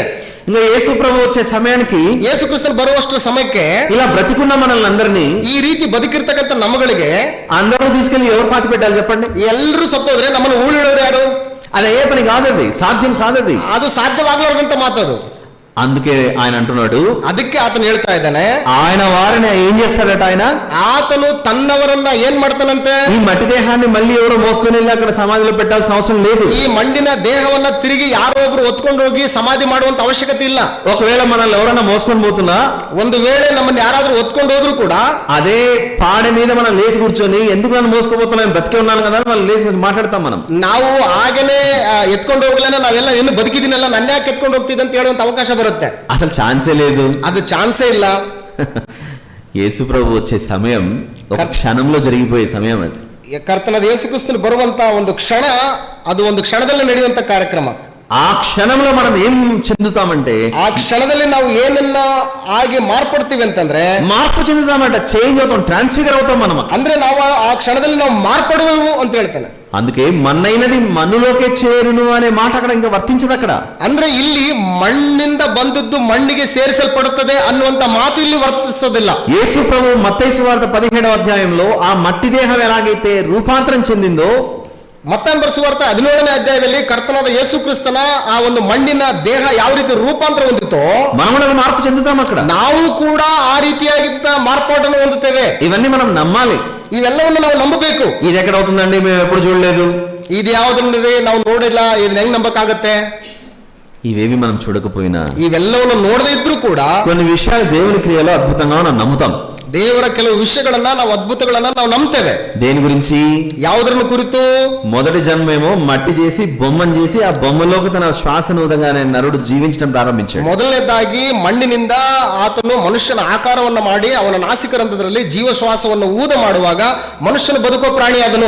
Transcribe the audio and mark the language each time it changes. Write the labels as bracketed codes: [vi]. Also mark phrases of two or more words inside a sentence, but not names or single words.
[te] ఇంకా యేసు ప్రభు వచ్చే సమయానికి, [kn] ಯೇಸು ಕ್ರಿಸ್ತನು ಬರುವಷ್ಟು ಸಮಯಕ್ಕೆ [te] ఇలా బ్రతికున్న మనల్ని అందరినీ, [kn] ಈ ರೀತಿ ಬದುಕಿರ್ತಕ್ಕಂಥ ನಮ್ಮಗಳಿಗೆ [te] అందరూ తీసుకెళ్లి ఎవరు పాతి పెట్టాలి చెప్పండి? [kn] ಎಲ್ಲರೂ ಸತ್ತೋದ್ರೆ ನಮ್ಮನ್ನು ಊಳಿಡೋರು ಯಾರು? [te] అది ఏ పని కాదది, సాధ్యం కాదది, [kn] ಅದು ಸಾಧ್ಯವಾಗಲಾರದಂತ ಮಾತದು. [te] అందుకే ఆయన అంటున్నాడు, [kn] ಅದಕ್ಕೆ ಆತನು ಹೇಳ್ತಾ ಇದ್ದಾನೆ, [te] ఆయన వారిని ఏం చేస్తాడట? [kn] ಆತನು ತನ್ನವರನ್ನ ಏನ್ ಮಾಡ್ತಾನಂತೆ? [te] ఈ మట్టి దేహాన్ని మళ్ళీ ఎవరో మోసుకొని వెళ్ళి అక్కడ సమాధిలో పెట్టాల్సిన అవసరం లేదు. [kn] ಈ ಮಣ್ಣಿನ ದೇಹವನ್ನ ತಿರುಗಿ ಯಾರೋ ಒಬ್ರು ಹೊತ್ಕೊಂಡು ಹೋಗಿ ಸಮಾಧಿ ಮಾಡುವಂತ ಅವಶ್ಯಕತೆ ಇಲ್ಲ. [te] ఒకవేళ మనల్ని ఎవరైనా మోసుకొని పోతున్నా, [kn] ಒಂದು ವೇಳೆ ನಮ್ಮನ್ನ ಯಾರಾದ್ರೂ ಹೊತ್ಕೊಂಡು ಹೋದ್ರು ಕೂಡ [te] అదే పాడె మీద మనం లేచి కూర్చొని, ఎందుకు నన్ను మోసుకోబోతున్నాను, బ్రతికే ఉన్నాను కదా మనం లేచి మాట్లాడతాం. [kn] ನಾವು ಹಾಗೇನೆ ಎತ್ಕೊಂಡು ಹೋಗ್ಲೇನೆ ನಾವೆಲ್ಲ ಇನ್ನು ಬದುಕಿದಿನಲ್ಲ, ನನ್ನ ಯಾಕೆ ಎತ್ಕೊಂಡು ಹೋಗ್ತಿದ್ದೆ ಅಂತ ಹೇಳುವಂತ ಅವಕಾಶ ಬರುತ್ತೆ. [te] అసలు ఛాన్సే లేదు, [kn] ಅದು ಚಾನ್ಸೇ ಇಲ್ಲ. [te] యేసు ప్రభు వచ్చే సమయం ఒక క్షణంలో జరిగిపోయే సమయం అది. [kn] ಕರ್ತನಾದ ಯೇಸು ಕ್ರಿಸ್ತನು ಬರುವಂತ ಒಂದು ಕ್ಷಣ, ಅದು ಒಂದು ಕ್ಷಣದಲ್ಲಿ ನಡೆಯುವಂತ ಕಾರ್ಯಕ್ರಮ. [te] ఆ క్షణంలో మనం ఏం చెందుతామంటే, [kn] ಆ క్షಣದಲ್ಲಿ ನಾವು ಏನನ್ನ ಆಗಿ ಮಾರ್ಪಡ್ತೀವಿ ಅಂತಂದ್ರೆ, [te] మార్పు చెందుతామంట, చేంజ్ అవుతాం, ట్రాన్స్ఫిగర్ అవుతాం మనం. [kn] ಅಂದ್ರೆ ನಾವು ಆ ಕ್ಷಣದಲ್ಲಿ ನಾವು ಮಾರ್ಪಡುವೆವು ಅಂತ ಹೇಳ್ತಾನೆ. [te] అందుకే మన్నైనది మన్నులోకే చేరును అనే మాట అక్కడ ఇంకా వర్తించదు. అక్కడ [kn] ಅಂದ್ರೆ ಇಲ್ಲಿ ಮಣ್ಣಿಂದ ಬಂದದ್ದು ಮಣ್ಣಿಗೆ ಸೇರಿಸಲ್ಪಡುತ್ತದೆ ಅನ್ನುವಂತ ಮಾತು ಇಲ್ಲಿ ವರ್ತಿಸೋದಿಲ್ಲ. [te] యేసు ప్రభు మత్తయి సువార్త 17వ అధ్యాయంలో ఆ మట్టి దేహం ఎలాగైతే రూపాంతరం చెందిందో, [kn] ಮತ್ತಾಂತರ ಸುವಾರ್ತೆ 17ನೇ ಅಧ್ಯಾಯದಲ್ಲಿ ಕರ್ತನಾದ ಯೇಸು ಕ್ರಿಸ್ತನ ಆ ಒಂದು ಮಣ್ಣಿನ ದೇಹ ಯಾವ ರೀತಿ ರೂಪಾಂತರ ಹೊಂದಿತ್ತೋ, [te] మనం మార్పు చెందుతాం. అక్కడ [kn] ನಾವು ಕೂಡ ಆ ರೀತಿಯಾಗಿದ್ದ ಮಾರ್ಪಾಟನ್ನು ಹೊಂದುತ್ತೇವೆ. [te] ఇవన్నీ మనం నమ్మాలి. [kn] ಇವೆಲ್ಲವನ್ನು ನಾವು ನಂಬಬೇಕು. [te] ఇది ఎక్కడ అవుతుందండి, మేము ఎప్పుడు చూడలేదు, [kn] ಇದು ಯಾವ್ದ್ರಿ ನಾವು ನೋಡಿಲ್ಲ, ಇದನ್ನ ಹೆಂಗ್ ನಂಬಕ್ಕಾಗತ್ತೆ? [te] ఇవేవి మనం చూడకపోయినా [kn] ఇవెల్లವನ್ನು ನೋಡದೇ ಇದ್ರೂ ಕೂಡ [te] కొన్ని విషయాలు దేవుని క్రియలో అద్భుతంగా మనం నమ్ముతాం. [kn] ದೇವರ ಕೆಲವು ವಿಷಯಗಳನ್ನ ನಾವು ಅದ್ಭುತಗಳನ್ನ ನಾವು ನಂಬ್ತೇವೆ. [te] దేని గురించి? [kn] ಯಾವುದರನ್ನು ಕುರಿತು? [te] మొదటి జన్మేమో మట్టి చేసి బొమ్మను చేసి ఆ బొమ్మలోకి తన శ్వాసను ఊదగానే నరుడు జీవించడం ప్రారంభించాడు. [kn] ಮೊದಲನೇದಾಗಿ ಮಣ್ಣಿನಿಂದ ಆತನು ಮನುಷ್ಯನ ಆಕಾರವನ್ನು ಮಾಡಿ ಅವನ ನಾಸಿಕರಂಧ್ರದಲ್ಲಿ ಜೀವಶ್ವಾಸವನ್ನು ಊದ ಮಾಡುವಾಗ ಮನುಷ್ಯನ ಬದುಕೋ ಪ್ರಾಣಿಯಾದನು.